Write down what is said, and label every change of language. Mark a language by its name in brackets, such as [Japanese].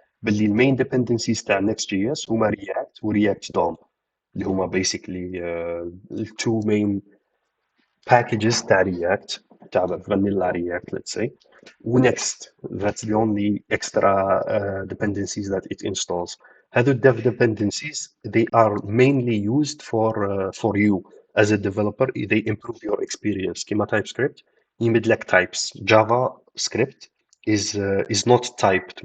[Arabic] باللي المين [English] dependencies تاع Next.js هما React و React DOM [Arabic] اللي هما [English] basically the two main packages تاع React تاع vanilla React, let's say. Next, that's the only extra dependencies that it installs. هذو dev dependencies, they are mainly used for you as a developer. They improve your experience. [Arabic] كيما TypeScript يمد لك types. [English] JavaScript is not typed.